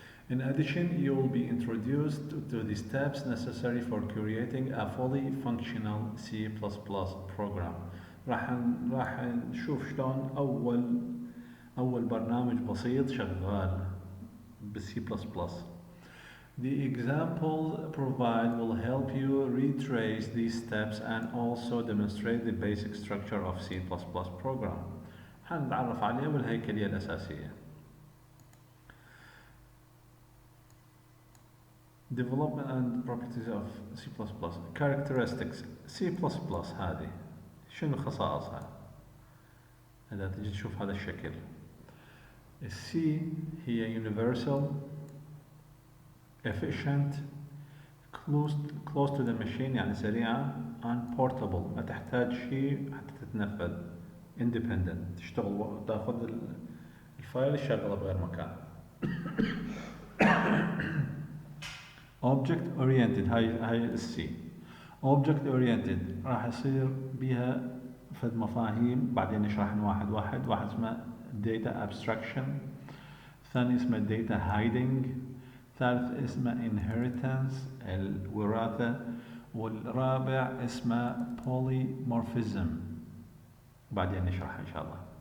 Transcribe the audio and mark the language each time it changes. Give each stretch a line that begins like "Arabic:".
English: In addition, you will be introduced to the steps necessary for creating a fully functional C++ program.
Arabic: راح نشوف شلون أول برنامج بسيط شغال بالC++.
English: The examples provided will help you retrace these steps and also demonstrate the basic structure of C++ program.
Arabic: حنتعرف عليه والهيكلية الأساسية.
English: Development and properties of C++.
Arabic: Characteristics C++ هذه شنو خصائصها؟ إذا تجي تشوف هذا الشكل، C هي
English: universal, efficient, close to the machine
Arabic: يعني سريعة،
English: and portable
Arabic: ما تحتاج شيء حتى تتنفذ،
English: independent
Arabic: تشتغل تاخذ الفايل تشغله بغير مكان. Object oriented هاي السي. Object oriented راح يصير بيها فد مفاهيم بعدين نشرحن واحد اسمه data abstraction، ثاني اسمه data hiding، ثالث اسمه inheritance الوراثة، والرابع اسمه polymorphism بعدين نشرحها إن شاء الله.